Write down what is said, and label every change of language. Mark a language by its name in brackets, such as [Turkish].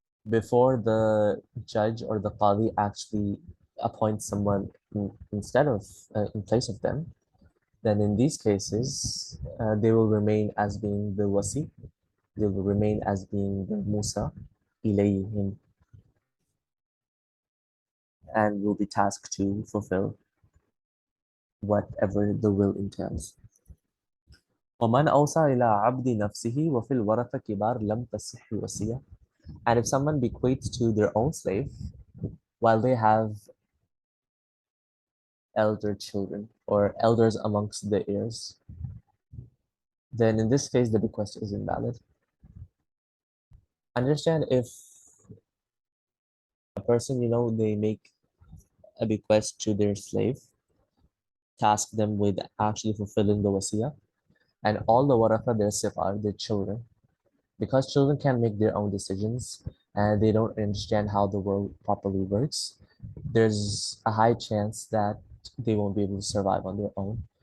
[English] before the judge or the qadi actually appoints someone instead of in place of them, then in these cases, they will remain as being the wasi, they will remain as being the Musa ilayhim, and will be tasked to fulfill whatever the will entails. [Arabic] ومن أوصى إلى عبد نفسه وفي الورثة كبار لم تصح الوصية. [English] And if someone bequeaths to their own slave while they have elder children or elders amongst the heirs, then in this case the bequest is invalid. Understand if a person, they make a bequest to their slave, task them with actually fulfilling the wasiyah, and all the waratha, their siqar, their children, because children can't make their own decisions and they don't understand how the world properly works, there's a high chance that they won't be able to survive on their own.